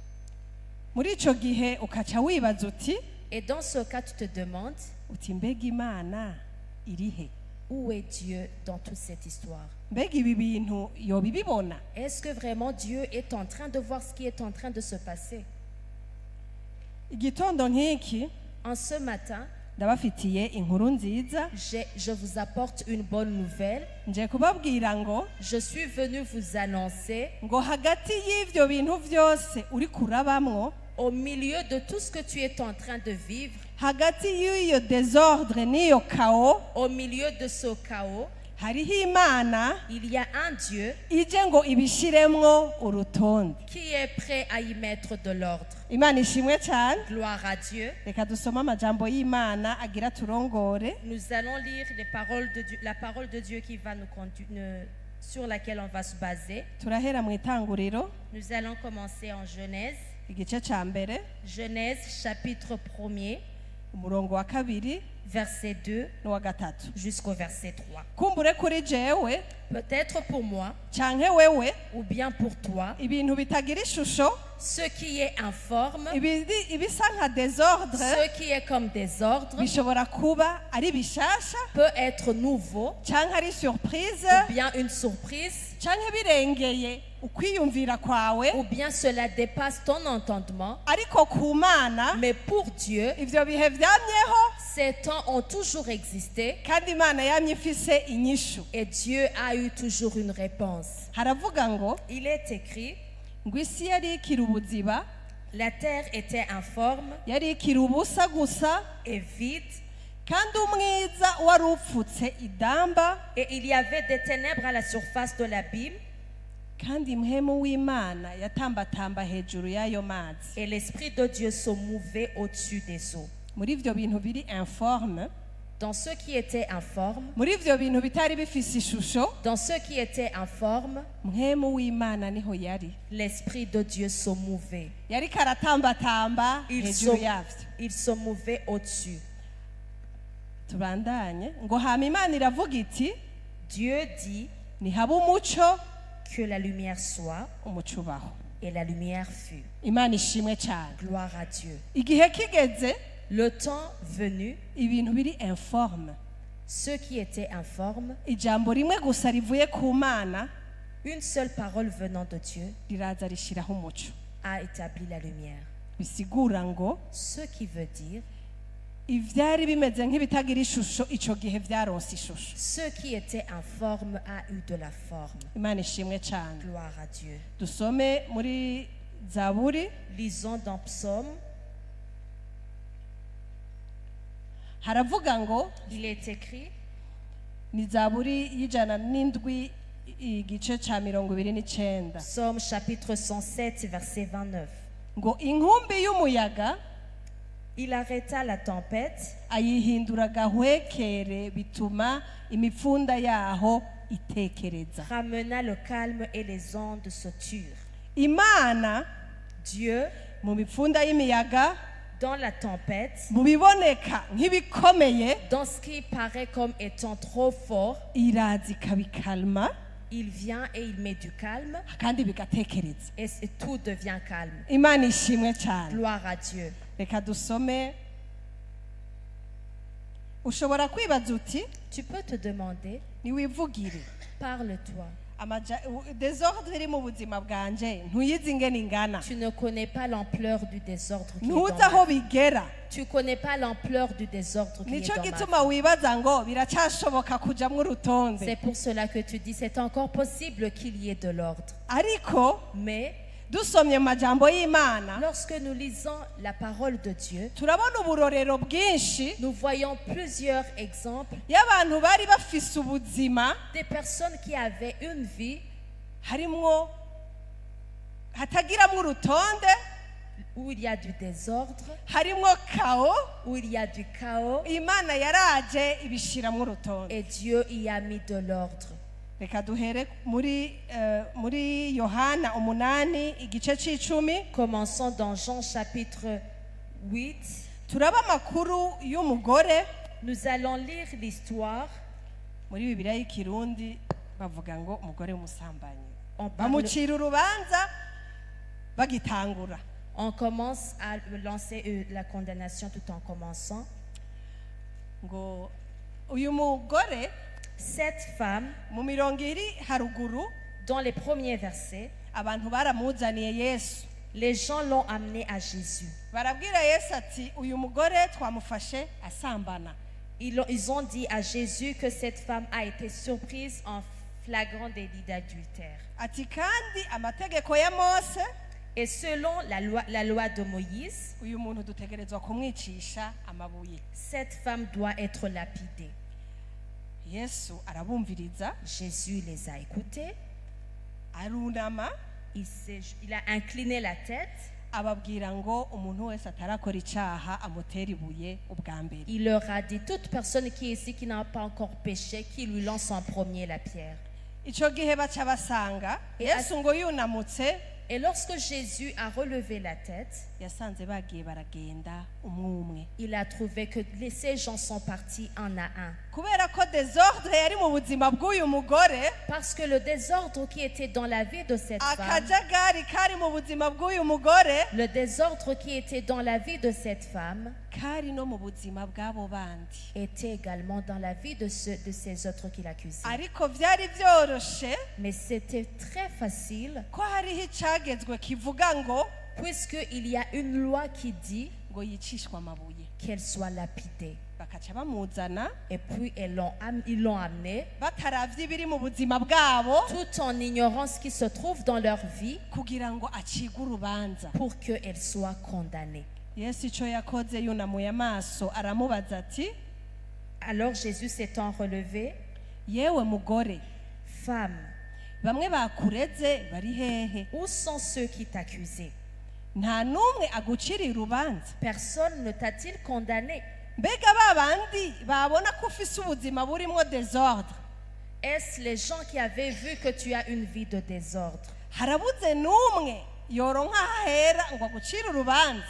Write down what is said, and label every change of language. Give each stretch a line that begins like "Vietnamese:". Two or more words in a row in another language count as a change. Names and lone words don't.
Rundi: Muri ico gihe ukaca wibaza uti.
French: Et dans ce cas tu te demandes
Rundi: uti mbega Imana irihe?
French: Où est Dieu dans toute cette histoire?
Rundi: Mbega ibi bintu yobibibona?
French: Est-ce que vraiment Dieu est en train de voir ce qui est en train de se passer?
Rundi: Igitondo nk'iki
French: en ce matin
Rundi: ndabafitiye inkuru nziza.
French: Je vous apporte une bonne nouvelle.
Rundi: Nje kubabwira ngo
French: je suis venu vous annoncer
Rundi: ngo hagati y'ivyo bintu vyose uri kurabamwo,
French: au milieu de tout ce que tu es en train de vivre,
Rundi: hagati y'iyo désordre n'iyo chaos,
French: au milieu de ce chaos,
Rundi: hariho Imana
French: il y a un Dieu
Rundi: ije ngo ibishiremwo urutonde
French: qui est prêt à y mettre de l'ordre.
Rundi: Imana ishimwe cyane.
French: Gloire à Dieu.
Rundi: Reka dusoma amajambo y'Imana agira turongore.
French: Nous allons lire les paroles de Dieu, la parole de Dieu qui va sur laquelle on va se baser.
Rundi: Turahera mu Itanguriro.
French: Nous allons commencer en Genèse.
Rundi: Igice ca mbere.
French: Genèse chapitre 1er.
Rundi: Umurongo wa kabiri.
French: Verset 2 jusqu'au verset 3.
Rundi: Kumbure kuri jewe,
French: peut-être pour moi,
Rundi: canke wewe,
French: ou bien pour toi,
Rundi: ibintu bitagira ishusho,
French: ce qui est informe,
Rundi: ibisa nka désordre,
French: ce qui est comme désordre,
Rundi: bishobora kuba ari bishasha,
French: peut être nouveau,
Rundi: canke ari surprise,
French: ou bien une surprise,
Rundi: canke birengeye ukwiyumvira kwawe,
French: ou bien cela dépasse ton entendement.
Rundi: Ariko ku Mana,
French: mais pour Dieu,
Rundi: ivyo bihe vyamyeho,
French: ces temps ont toujours existé.
Rundi: Kandi Imana yamye ifise inyishu.
French: Et Dieu a eu toujours une réponse.
Rundi: Haravuga ngo,
French: il est écrit
Rundi: ngo isi yari ikiri ubuziba,
French: La terre était informe
Rundi: yari ikiri ubusa gusa,
French: et vide,
Rundi: kandi umwiza wari upfutse idamba,
French: et il y avait des ténèbres à la surface de l'abîme,
Rundi: kandi mpwemu w'Imana yatambatamba hejuru y'ayo mazi.
French: et l'Esprit de Dieu se mouvait au-dessus des eaux.
Rundi: Muri ivyo bintu biri informe,
French: Dans ceux qui étaient informes,
Rundi: muri ivyo bintu bitari bifise ishusho,
French: dans ceux qui étaient informes,
Rundi: mpwemu w'Imana niho yari.
French: l'Esprit de Dieu se mouvait.
Rundi: Yariko aratambatamba
French: Il
Rundi: hejuru
French: se,
Rundi: yavyo.
French: il se mouvait au-dessus.
Rundi: Tubandanye ngo hama Imana iravuga iti
French: Dieu dit
Rundi: nihaba umuco,
French: que la lumière soit,
Rundi: umuco ubaho.
French: et la lumière fut.
Rundi: Imana ishimwe cyane.
French: Gloire à Dieu.
Rundi: Igihe kigeze,
French: Le temps venu,
Rundi: ibintu biri informe,
French: ceux qui étaient informes,
Rundi: ijambo rimwe gusa rivuye ku Mana
French: une seule parole venant de Dieu
Rundi: riraza rishiraho umuco.
French: a établi la lumière.
Rundi: Bisigura ngo
French: Ce qui veut dire,
Rundi: ivyari bimeze nk'ibitagira ishusho ico gihe vyaronse ishusho.
French: ce qui était informe a eu de la forme.
Rundi: Imana ishimwe cyane.
French: Gloire à Dieu.
Rundi: Dusome muri Zaburi,
French: Lisons dans Psaume,
Rundi: haravuga ngo
French: il est écrit,
Rundi: ni Zaburi y'ijana n'indwi igice ca 29
French: Psaume chapitre 107, verset 29.
Rundi: ngo inkumbi y'umuyaga
French: Il arrêta la tempête,
Rundi: ayihindura gahwekere bituma imipfunda yaho itekereza.
French: ramena le calme et les ondes se turent.
Rundi: Imana
French: Dieu,
Rundi: mu mipfunda y'imiyaga,
French: dans la tempête,
Rundi: mu biboneka nk'ibikomeye,
French: dans ce qui paraît comme étant trop fort,
Rundi: iraza ikabikalma
French: il vient et il met du calme
Rundi: kandi bigatekereza.
French: et tout devient calme.
Rundi: Imana ishimwe cyane.
French: Gloire à Dieu.
Rundi: Reka dusome. Ushobora kwibaza uti
French: Tu peux te demander,
Rundi: niwivugire
French: parle-toi.
Rundi: desordre iri mu buzima bwanje ntuyizi ingene ingana,
French: Tu ne connais pas l'ampleur du désordre qui est dans
Rundi: ntuzi
French: ma
Rundi: aho
French: vie.
Rundi: bigera.
French: Tu connais pas l'ampleur du désordre qui est
Rundi: Nico
French: dans ma
Rundi: gituma
French: vie.
Rundi: wibaza ngo biracyashoboka kujamwo urutonde,
French: C'est pour cela que tu dis, c'est encore possible qu'il y ait de l'ordre.
Rundi: ariko
French: Mais
Rundi: dusomye mu majambo y'Imana
French: lorsque nous lisons la parole de Dieu,
Rundi: turabona uburorero bwinshi
French: nous voyons plusieurs exemples
Rundi: y'abantu bari bafise ubuzima
French: des personnes qui avaient une vie
Rundi: harimwo hatagiramwo urutonde,
French: où il y a du désordre,
Rundi: harimwo kao.
French: où il y a du chaos,
Rundi: Imana yaraje ibishiramwo urutonde.
French: et Dieu y a mis de l'ordre.
Rundi: Reka duhere muri Yohana 8 igice c'icumi.
French: Commençons dans Jean chapitre 8.
Rundi: Turaba amakuru y'umugore
French: Nous allons lire l'histoire.
Rundi: muri Bibiliya y'ikirundi bavuga ngo umugore w'umusambanyi.
French: On, parle-
Rundi: Bamucira urubanza bagitangura.
French: on commence à lancer la condamnation tout en commençant.
Rundi: Ngo uyu mugore
French: Cette femme,
Rundi: mu mirongo iri haruguru
French: dans les premiers versets,
Rundi: abantu baramuzaniye Yesu,
French: les gens l'ont amené à Jésus.
Rundi: barabwira Yesu ati uyu mugore twamufashe asambana.
French: Ils ont dit à Jésus que cette femme a été surprise en flagrant délit d'adultère.
Rundi: Ati kandi amategeko ya Mose
French: Et selon la loi de Moïse,
Rundi: uyu muntu dutegerezwa kumwicisha amabuye.
French: cette femme doit être lapidée.
Rundi: Yesu arabumviriza,
French: Jésus les a écoutés.
Rundi: arunama,
French: Il a incliné la tête.
Rundi: ababwira ngo umuntu wese atarakora icaha amutera ibuye ubwa mbere.
French: Il leur a dit, toute personne qui est ici qui n'a pas encore péché, qui lui lance en premier la pierre.
Rundi: Ico gihe baca basanga
French: Et
Rundi: Yesu ngo yunamutse,
French: Et lorsque Jésus a relevé la tête,
Rundi: yasanze bagiye baragenda umwe.
French: il a trouvé que ces gens sont partis un à un.
Rundi: Kubera ko desordre yari mu buzima bw'uyu mugore,
French: Parce que le désordre qui était dans la vie de cette femme,
Rundi: akajagari kari mu buzima bw'uyu mugore
French: le désordre qui était dans la vie de cette femme,
Rundi: kari no mu buzima bw'abo bandi.
French: était également dans la vie de ces autres qui l'accusaient.
Rundi: Ariko vyari vyoroshe
French: Mais c'était très facile,
Rundi: ko hariho icagezwe kivuga ngo
French: puisqu'il y a une loi qui dit
Rundi: ngo yicishwe amabuye.
French: qu'elle soit lapidée.
Rundi: bakaca bamuzana
French: Et puis ils l'ont amené,
Rundi: bataravye ibiri mu buzima bwabo
French: tout en ignorant ce qui se trouve dans leur vie,
Rundi: kugira ngo acigwe urubanza.
French: pour qu'elle soit condamnée.
Rundi: Yesu ico yakoze yunamuye amaso aramubaza ati,
French: Alors Jésus s'étant relevé,
Rundi: yewe mugore,
French: femme,
Rundi: bamwe bakureze bari hehe?
French: où sont ceux qui t'accusaient?
Rundi: Nta numwe aguciriye urubanza?
French: Personne ne t'a-t-il condamné?
Rundi: Mbega ba bandi babona ko ufise ubuzima burimwo désordre,
French: Est-ce les gens qui avaient vu que tu as une vie de désordre?
Rundi: harabuze numwe yoronka ahera ngo agucire urubanza?